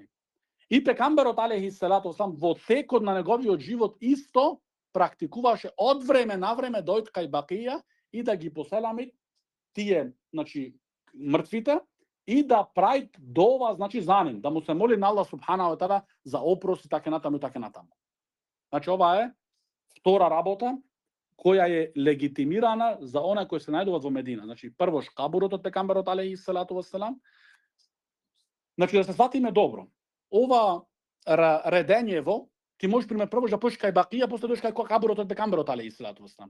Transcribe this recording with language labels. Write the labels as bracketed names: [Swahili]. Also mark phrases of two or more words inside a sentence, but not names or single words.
[Macedonian] И пекамберот [Arabic] عليه الصلاة والسلام [Macedonian] во текот на неговиот живот исто практикуваше од време на време дојде кај Бақија и да ги поселами тие, значи, мртвите и да прави дова, значи, за нив, да му се моли на Аллах [Arabic] سبحانه وتعالى [Macedonian] за опрост и така натаму и така натаму. Значи ова е втора работа која е легитимирана за она кои се најдуваат во Медина. Значи прво кабурот од пекамберот [Arabic] عليه الصلاة والسلام. [Macedonian] Значи да се сватиме добро. Ова редењево ти можеш пример прво да почнеш кај Бақија, после дојдеш кај кабурот од пекамберот [Arabic] عليه الصلاة والسلام.